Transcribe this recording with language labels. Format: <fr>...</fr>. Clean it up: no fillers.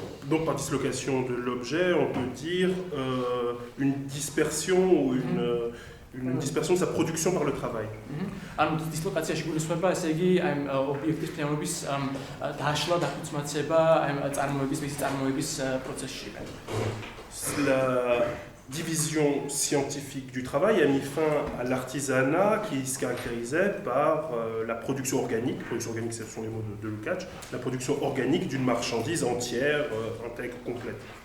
<fr>Donc par dislocation de l'objet, on peut dire une dispersion ou une dispersion de sa production par le travail.</fr> <ka>ანუ დისლოკაციაში გულისხმება, ესე იგი, აი ობიექტის მთლიანობის დაშლა, დაკუცმაცება, აი წარმოების, მისი წარმოების პროცესში.</ka> <fr>La division scientifique du travail a mis fin à l'artisanat qui se caractérisait par la production organique. Production organique, ce sont les mots de Lukács. La production organique d'une marchandise entière, intègre, complète.</fr>